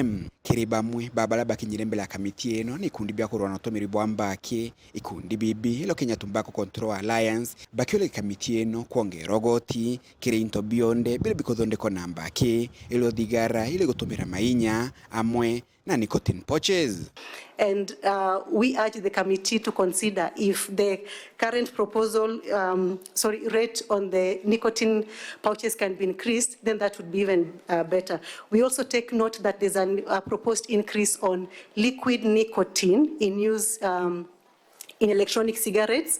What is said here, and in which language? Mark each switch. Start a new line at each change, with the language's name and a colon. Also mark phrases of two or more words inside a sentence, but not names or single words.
Meru: Kiri bamwe babala bakinyire mbele ya kamiti eno ni ikundi bya kurwana utumiri bwa MBAAKI, ikundi bibi ilo Kenya Tobacco Control Alliance bakiole kamiti eno kuongera ugoti kiri into bionde bile bikothondeko na MBAAKI ilo THIkARA ile gutumira mainya amwe na
English: nicotine pouches. And we urge the committee to consider if the current proposal, rate on the nicotine pouches can be increased, then that would be even better. We also take note that there's a proposed increase on liquid nicotine in use in electronic cigarettes.